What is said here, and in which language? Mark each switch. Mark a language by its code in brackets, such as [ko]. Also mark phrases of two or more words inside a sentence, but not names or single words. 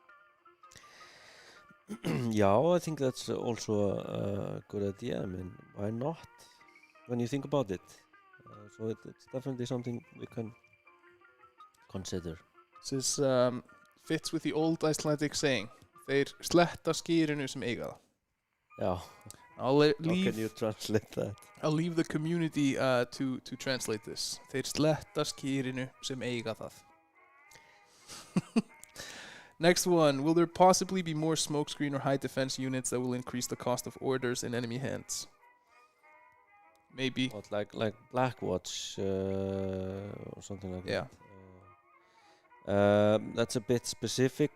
[en] Yeah, I think that's also a good idea. I mean, why not? When you think about it. So it's definitely something we can consider. This fits with the old Icelandic saying, [is] þeir sletta skýrinu sem eiga það. [en] Yeah. How can you translate that? I'll leave the community to translate this. [is] Þeir sletta skýrinu sem eiga það. [en] Next one. Will there possibly be more smokescreen or high defense units that will increase the cost of orders in enemy hands? Maybe. What, like Blackwatch or something like that? That's a bit specific.